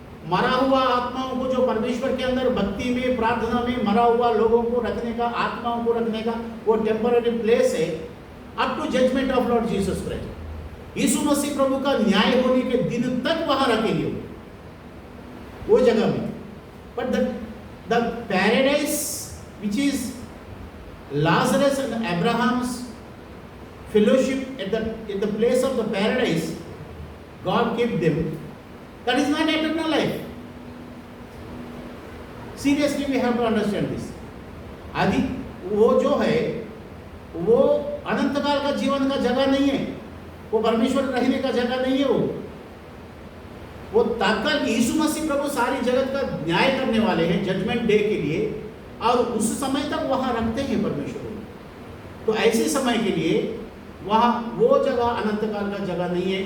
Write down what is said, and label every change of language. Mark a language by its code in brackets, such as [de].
[hi] मरा हुआ आत्माओं को जो परमेश्वर के अंदर भक्ति में, प्रार्थना में मरा हुआ लोगों को रखने का, आत्माओं को रखने का वो टेम्पररी प्लेस है, [en] Up to judgement of Lord Jesus Christ. [hi] यीशु मसीह प्रभु का न्याय होने के दिन तक वहां रखेंगे वो जगह में। [en] But the paradise which is Lazarus and Abraham's fellowship at the place of the paradise, God gave them. That is not eternal life. Seriously, we have to understand this. [hi] आदि वो जो है वो अनंत काल का जीवन का जगह नहीं है, वो परमेश्वर रहने का जगह नहीं है। वो तात्काल यीशु मसीह प्रभु सारी जगत का न्याय करने वाले हैं जजमेंट डे के लिए, और उस समय तक वहां रखते हैं परमेश्वर। तो ऐसे समय के लिए वहां वो जगह अनंत काल का जगह नहीं है।